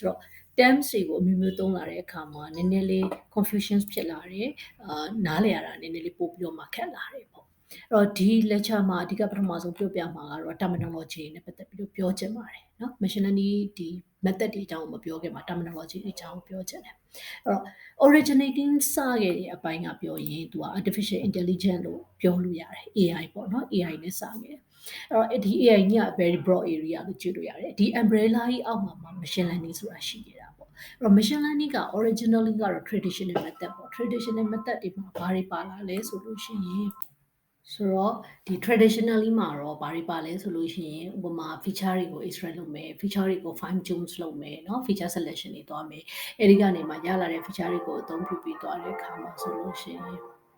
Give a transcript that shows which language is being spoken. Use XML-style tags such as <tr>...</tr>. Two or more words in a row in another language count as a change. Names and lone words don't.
<my>တော့ terms တွေကိုအမျိုးမျိုးသုံးလာတဲ့အခါမှာနည်းနည်းလေး confusion ဖြစ်လာတယ်နားလည်ရတာနည်းနည်းလေးပို့ပြီးတော့မှခက်လာတယ်ပေါ့အဲ့တော့ဒီ lecture မှာအဓိကပထမဆုံးပြောပြမှာကတော့ terminology နဲ့ပတ်သက်ပြီးတော့ပြောချင်ပါတယ်เนาะ</my> <en>machine learning</en> <my>ဒီ method တွေအကြောင်းမပြောခင်မှာ terminology တွေအကြောင်းပြောချင်တယ်အဲ့တော့ originating စခဲ့တဲ့အပိုင်းက ပြောရင်သူက</my> <en>artificial intelligence</en> <my>လို့ပြောလို့ရတယ် AI ပေါ့နော် AI နဲ့စခဲ့တယ်အဲ့တော့ဒီ AI ကြီးက</my> <en>very broad</en> <my>area လို့ကြည့်လို့ရတယ်ဒီ umbrella ကြီးအောက်မှာ</my> <en>machine learning</en> <my>ဆိုတာရှိနေတာပေါ့အဲ့တော့</my> <en>machine learning</en> <my>က originally ကတော့</my> <en>traditional method</en> <my>ပေါ့</my> <en>traditional method</en> <my>တွေမှာဘာတွေပါလာလဲဆိုလို့ရှိရင်ဆိုတော့ဒီ traditionally မှာတော့ဘာတွေပါလဲဆိုလို့ရှိရင်ဥပမာ feature တွေကို extract လုပ်မယ် feature တွေကို</my> <en>fine tune</en> <my>လုပ်မယ်เนาะ</my> <en>feature selection</en> <my>တွေသွားမယ်အဲဒီကနေမှရလာတဲ့ feature တွေကိုအသုံးပြုပြီးသွားတဲ့အခါမှာဆိုလို့ရှိရင်</my>